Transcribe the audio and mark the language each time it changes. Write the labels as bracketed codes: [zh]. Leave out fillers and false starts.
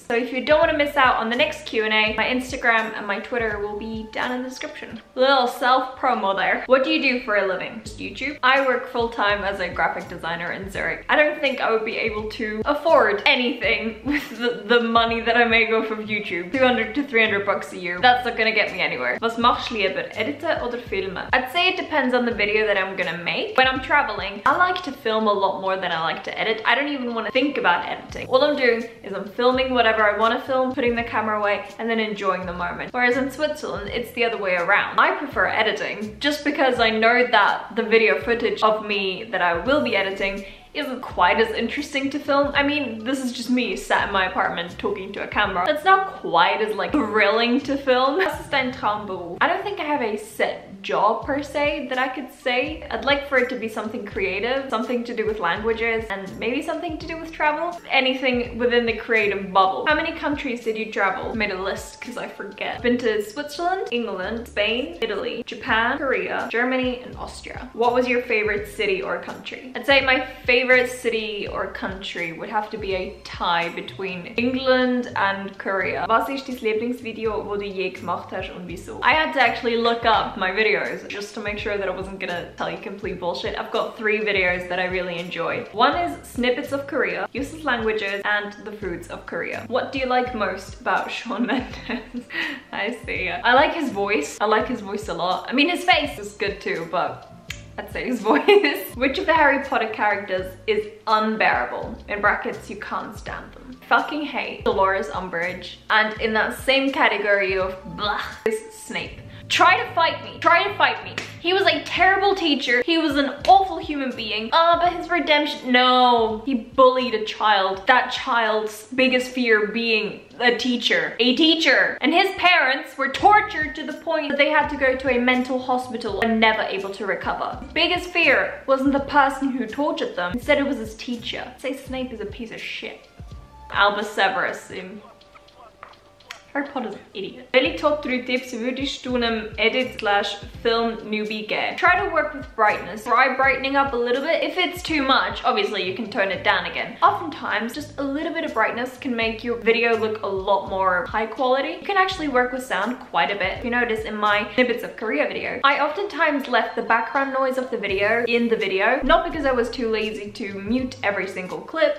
[en] So if you don't want to miss out on the next Q&A, my Instagram and my Twitter will be down in the description. Little self-promo there. What do you do for a living? Just YouTube? I work full-time as a graphic designer in Zurich. I don't think I would be able to afford anything with the money that I make off of YouTube. 200 to 300 bucks a year. That's not gonna get me anywhere. [de] Was machst du lieber, editen oder filmen? [en] I'd say it depends on the video that I'm gonna make. When I'm traveling, I like to film a lot more than I like to edit. I don't even want to think about editing. All I'm doing is I'm filming whatever I want to film, putting the camera away, and then enjoying the moment. Whereas in Switzerland, it's the other way around. I prefer editing just because I know that the video footage of me that I will be editing isn't quite as interesting to film. I mean, this is just me sat in my apartment talking to a camera. It's not quite as like thrilling to film. [de] Das ist ein Traumberuf. [en] I don't think I have a set job per se that I could say. I'd like for it to be something creative, something to do with languages, and maybe something to do with travel. Anything within the creative bubble. How many countries did you travel? I made a list because I forget. Been to Switzerland, England, Spain, Italy, Japan, Korea, Germany, and Austria. What was your favorite city or country? I'd say my favorite city or country would have to be a tie between England and Korea. [de] Was ist dein Lieblingsvideo, wo du je gemacht hast und wieso? [en] I had to actually look up my videos just to make sure that I wasn't gonna tell you complete bullshit. I've got 3 videos that I really enjoy. One is snippets of Korea, useless languages, and the foods of Korea. What do you like most about Shawn Mendes? I see. I like his voice. I like his voice a lot. I mean, his face is good too, but I'd say his voice. Which of the Harry Potter characters is unbearable? In brackets, you can't stand them. Fucking hate Dolores Umbridge. And in that same category of blah is Snape. Try to fight me. Try to fight me. He was a terrible teacher. He was an awful human being. But his redemption, no. He bullied a child. That child's biggest fear being a teacher. A teacher. And his parents were tortured to the point that they had to go to a mental hospital and never able to recover. His biggest fear wasn't the person who tortured them. Instead, it was his teacher. I'd say Snape is a piece of shit. Albus Severus in Harry Potter's an idiot. [de] Welche top 3 tips würdest du einem edit/film newbie geben? [en] Try to work with brightness. Try brightening up a little bit. If it's too much, obviously you can tone it down again. Oftentimes, just a little bit of brightness can make your video look a lot more high quality. You can actually work with sound quite a bit. If you notice in my snippets of Korea video, I oftentimes left the background noise of the video in the video, not because I was too lazy to mute every single clip.